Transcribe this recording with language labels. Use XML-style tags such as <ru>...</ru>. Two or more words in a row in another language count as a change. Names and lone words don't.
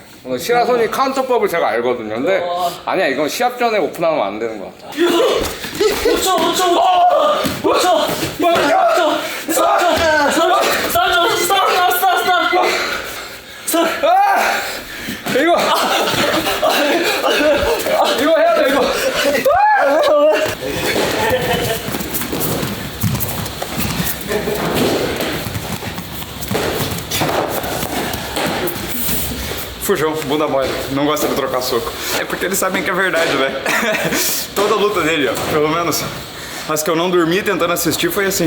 <ko>오늘 시라소니 카운터법을 제가 알거든요. 근데 아니야 이건 시합 전에 오픈하면 안 되는 것 같아. 5초. 이거 해야 돼 이거.</ko> <pt>Fujão, bunda mole, não gosta de trocar soco. É porque eles sabem que é verdade, né? Toda luta dele, ó, pelo menos as que eu não dormi tentando assistir foi assim.</pt>